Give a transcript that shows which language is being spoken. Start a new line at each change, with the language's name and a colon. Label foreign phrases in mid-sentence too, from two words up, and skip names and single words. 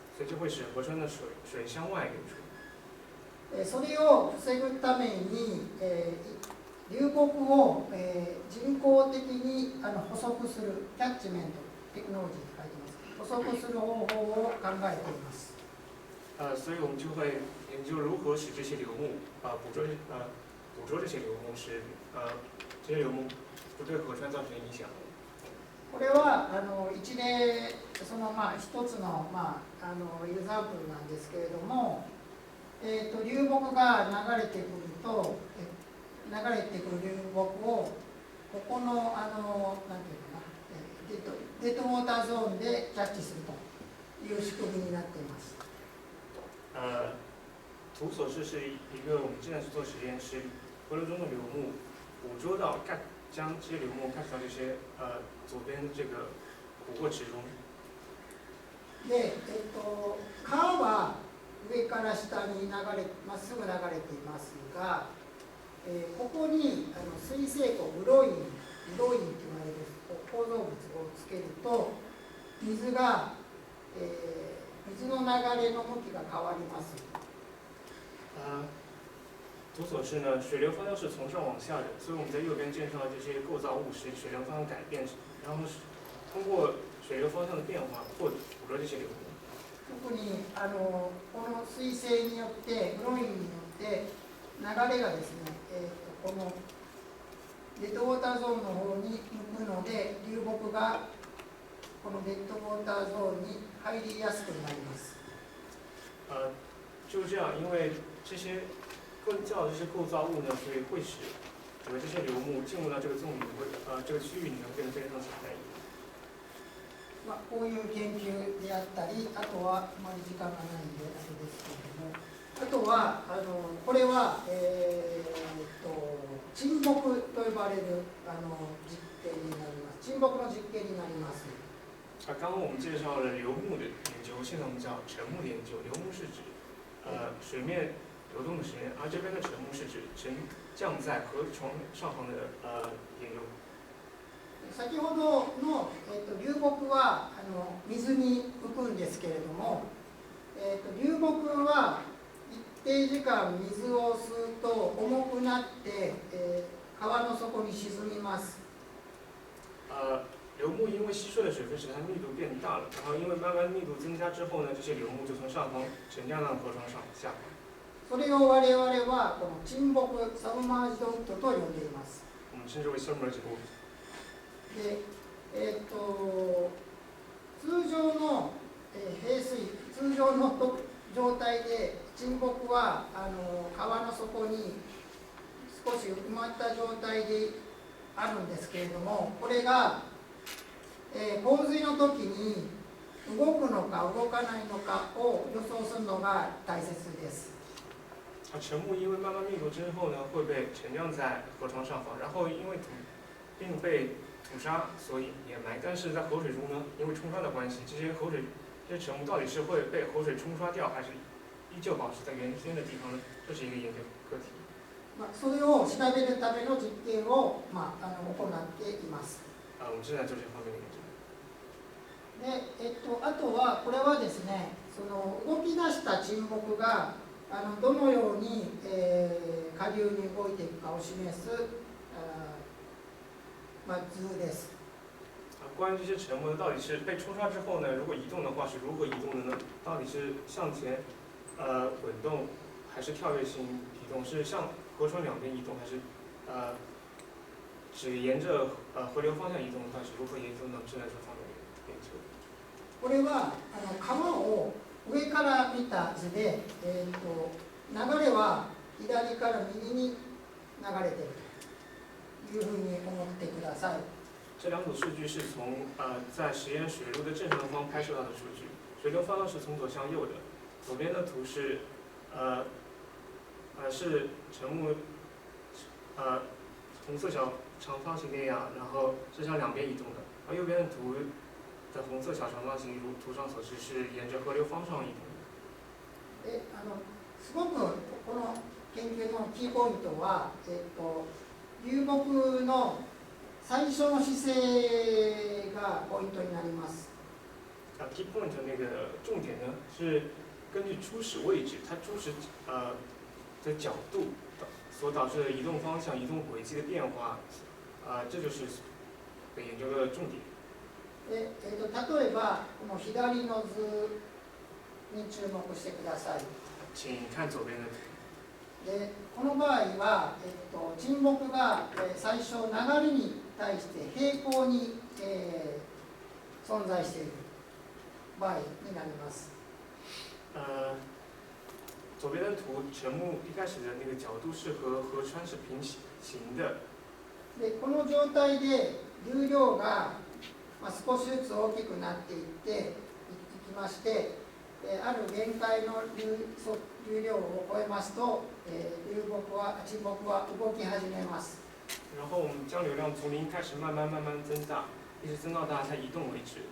Chinese: 所以就会使河川的水向外流出。
Japanese: それを防ぐために、流木を、人工的に捕捉する
English: catchment technology
Japanese: って書いてます。捕捉する方法を考えています。
Chinese: 所以我们就会研究如何使这些流木捕捉这些流木，使这些流木不对河川造成影响。
Japanese: これは一例一つのエグザンプルなんですけれども、流木が流れてくると流れてくる流木をここのなんていうかな
English: dead water zone
Japanese: でキャッチするという仕組みになっています。
Chinese: 图所示是一个我们正在去做实验，是河流中的流木捕捉到将这些流木 catch 到这些左边这个湖泊池中。
Japanese: で、川は上から下にまっすぐ流れていますが、ここに水生庫ブロインと言われる構造物をつけると水の流れの向きが変わります。
Chinese: 图所示呢，水流方向是从上往下的，所以我们在右边介绍这些构造物使水流方向改变，然后通过水流方向的变化捕捉这些流木。
Japanese: 特にこの水性によってブロインによって流れがですね、この
English: dead water zone
Japanese: の方に向くので流木がこの
English: dead water zone
Japanese: に入りやすくなります。
Chinese: 就这样，因为这些更较这些构造物呢，所以会使这些流木进入到这个纵里这个区域里面变得非常简单。
Japanese: こういう研究であったり、あとはあまり時間がないんであれですけれども、あとはこれは、沈木と呼ばれる実験になります。沈木の実験になります。
Chinese: 刚刚我们介绍了流木的研究，现在我们讲沉木的研究。流木是指水面流动的实验，而这边的沉木是指沉降在河床上方的研究。
Japanese: 先ほどの、流木は水に浮くんですけれども、流木は一定時間水を吸うと重くなって、川の底に沈みます。
Chinese: 流木因为吸收了水分，使它密度变大了，然后因为慢慢密度增加之后呢，这些流木就从上方沉降到河床上下方。
Japanese: それを我々はこの沈木
English: submerged wood
Japanese: と呼んでいます。
Chinese: 我们称之为
English: submerged wood。
Japanese: で、通常の、通常の状態で沈木は川の底に少し埋まった状態であるんですけれども、これが、洪水の時に動くのか動かないのかを予想するのが大切です。
Chinese: 沉木因为慢慢密度之后呢，会被沉降在河床上方，然后因为并被土沙所掩埋。但是在河水中呢，因为冲刷的关系，这些沉木到底是会被河水冲刷掉，还是依旧保持在原先的地方呢？这是一个研究课題。
Japanese: それを調べるための実験を、行っています。
Chinese: 我们正在做这方面的研究。
Japanese: で、あとはこれはですね、その動き出した沈木がどのように、下流に動いていくかを示す、図です。
Chinese: 关于这些沉木到底是被冲刷之后呢，如果移动的话是如何移动的呢？到底是向前滚动，还是跳跃性移动？是向河川两边移动，还是只沿着河流方向移动？到底是如何移动呢？正在这方面研究。
Japanese: これは川を上から見た図で、流れは左から右に流れているというふうに思ってください。
Chinese: 这两组数据是从在实验水路的正上方拍摄到的数据，水流方向是从左向右的。左边的图是是沉木红色小长方形那样，然后是向两边移动的。而右边的图的红色小长方形，如图上所示，是沿着河流方向移动的。
Japanese: すごくこの研究のキーポイントは、流木の最初の姿勢がポイントになります。
English: key point
Chinese: 那个重点呢是根据初始位置，它初始的角度所导致的移动方向、移动轨迹的变化，这就是被研究的重点。
Japanese: 例えばこの左の図に注目してください。
Chinese: 请看左边的图。
Japanese: でこの場合は、沈木が最初流れに対して平行に、存在している場合になります。
Chinese: 左边的图，沉木一开始的那个角度是和河川是平行的。
Japanese: でこの状態で流量が、少しずつ大きくなっていっていきまして、ある限界の流量を超えますと、沈木は動き始めます。
Chinese: 然后我们将流量从零开始慢慢增大，一直增到它移动为止。